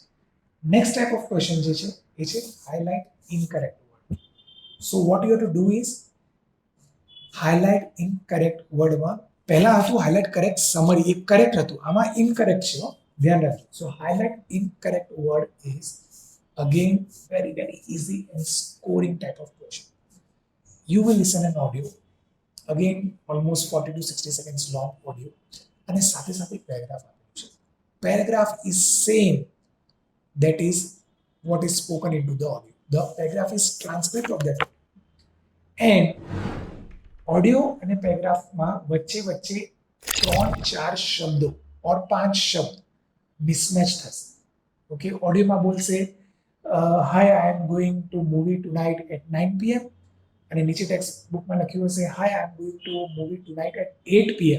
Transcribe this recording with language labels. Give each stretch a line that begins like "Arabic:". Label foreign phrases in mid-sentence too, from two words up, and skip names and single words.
English: next type of question
Gujarati: જે છે એ છે
English: highlight incorrect word. so what you have to do is highlight incorrect wordમાં
Gujarati: પહેલા હતું
English: highlight correct summary,
Gujarati: એક કરેક્ટ હતું, આમાં ઇનકરેક્ટ છે, ધ્યાન રાખજો.
English: so highlight incorrect word is again very easy and scoring type of question. You will listen an audio, again almost 40 to 60 seconds long audio,
Gujarati: અને સાથે સાથે પેરેગ્રાફ આપેલું છે.
English: પેરેગ્રાફ is same that is what is spoken into the audio. The paragraph is transcript of that.
Gujarati: And ઓડિયો અને પેરેગ્રાફમાં વચ્ચે 3-4 શબ્દો ઓર 5 શબ્દ મિસમેચ થશે. ઓકે, ઓડિયોમાં બોલશે
English: hi I am going to movie tonight at 9 PM,
Gujarati: અને નીચે
English: text bookમાં
Gujarati: લખ્યું હશે
English: hi I am going to movie tonight at 8 PM.